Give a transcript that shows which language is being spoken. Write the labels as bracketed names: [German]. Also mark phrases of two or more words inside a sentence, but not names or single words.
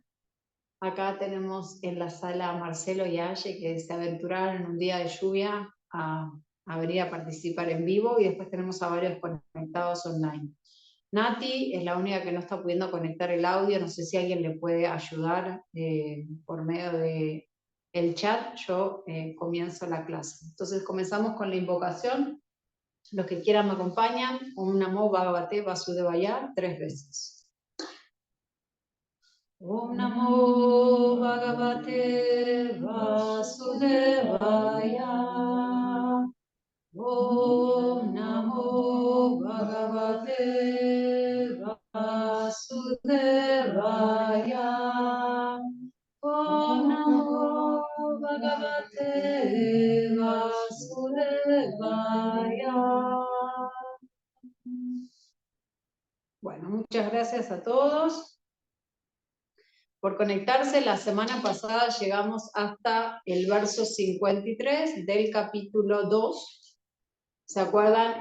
[Spanish] Acá tenemos en la sala a Marcelo y a Aye, que se aventuraron en un día de lluvia a venir a participar en vivo, y después tenemos a varios conectados online. Nati es la única que no está pudiendo conectar el audio, no sé si alguien le puede ayudar por medio de el chat. Yo comienzo la clase. Entonces comenzamos con la invocación. Los que quieran me acompañan. [Sanskrit] ॐ नमो भगवते वासुदेवाय [Spanish] 3 veces. [Sanskrit] ॐ नमो भगवते वासुदेवाय. ॐ नमो भगवते वासुदेवाय. ॐ नमो भगवते वासुदेवाय. [Spanish] Bueno, muchas gracias a todos por conectarse. La semana pasada llegamos hasta el verso 53 del capítulo 2. ¿Se acuerdan?